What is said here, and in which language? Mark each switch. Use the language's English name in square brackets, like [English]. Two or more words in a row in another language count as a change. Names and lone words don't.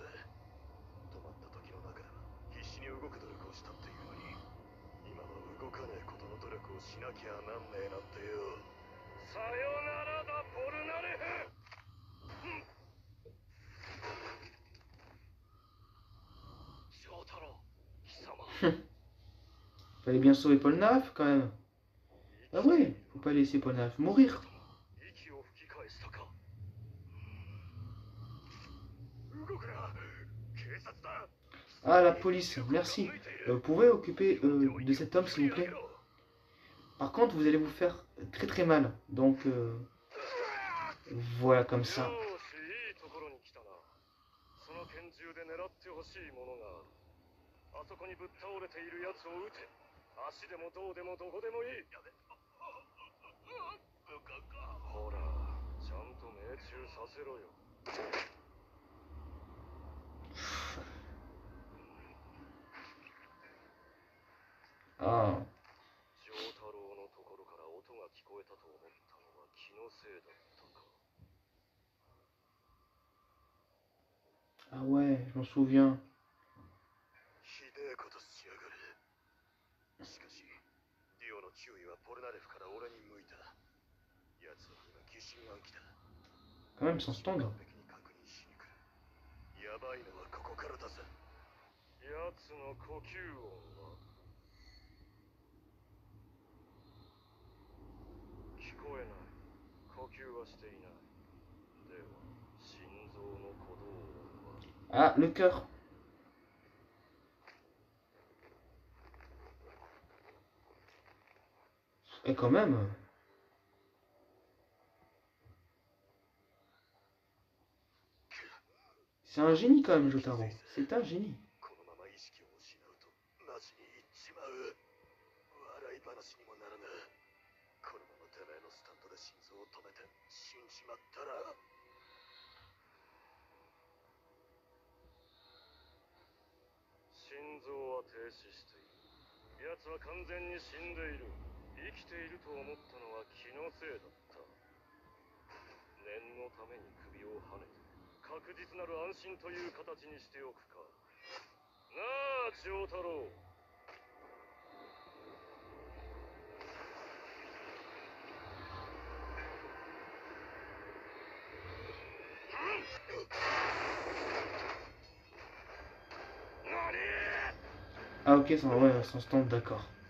[Japanese] 止まった時の中では必死に動く努力をしたっていうのに、今は動かねえことの努力をしなきゃなんねえなんてよ。さよならだポルナレフ。翔太郎貴様。 [French] Fallait bien sauver Polnareff quand même. Ah ouais, faut pas laisser Polnareff mourir. Ah, la police, merci. Vous pouvez occuper de cet homme, s'il vous plaît. Par contre, vous allez vous faire très très mal. Donc, voilà, comme ça. [Japanese] あそこにぶっ倒れているやつを撃て。足でもどうでもどこでもいい。ほら、ちゃんと命中させろよ。 [French] Ah. [Japanese] 丈太郎のところから音が聞こえたと思ったのは気のせいだったか。 [French] Ah ouais, je m'en souviens. [Japanese] ひでえことしやがる。しかしディオの注意はポルナレフから俺に向いた。奴は今疑心暗鬼だ。 [French] Quand même, sans stand. [Japanese] 完璧に確認しに来る。やばいのはここからだぜ。奴の呼吸音は聞こえない。呼吸はしていない。では心臓の鼓動音は。 [French] Ah, le cœur. Et quand même. C'est un génie quand même, Jotaro. C'est un génie. [Japanese] このまま意識を失うとマジにいっちまう。笑い話にもならぬ。このままてめえのスタンドで心臓を止めて死んじまったら。心臓は停止している。奴は完全に死んでいる。生きていると思ったのは気のせいだった。念のために首をはねて確実なる安心という形にしておくか。なあ丈太郎。 [French] Ah ok, ouais, sans stand, d'accord.